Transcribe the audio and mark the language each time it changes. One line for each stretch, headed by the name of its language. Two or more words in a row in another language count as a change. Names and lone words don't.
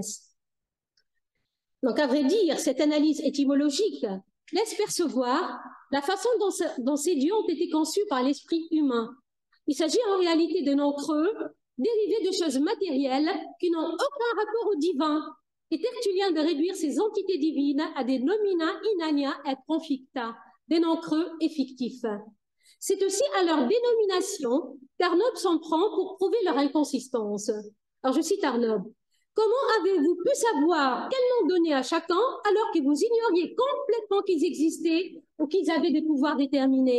French: Donc, à vrai dire, cette analyse étymologique laisse percevoir la façon dont ces dieux ont été conçus par l'esprit humain. Il s'agit en réalité de noms creux, dérivés de choses matérielles qui n'ont aucun rapport au divin. Et Tertullien de réduire ces entités divines à des
Latin: nomina inania et conficta,
French: des noms creux et fictifs. C'est aussi à leur dénomination qu'Arnob s'en prend pour prouver leur inconsistance. Alors je cite Arnob. Comment avez-vous pu savoir quel nom donner à chacun alors que vous ignoriez complètement qu'ils existaient ou qu'ils avaient des pouvoirs déterminés?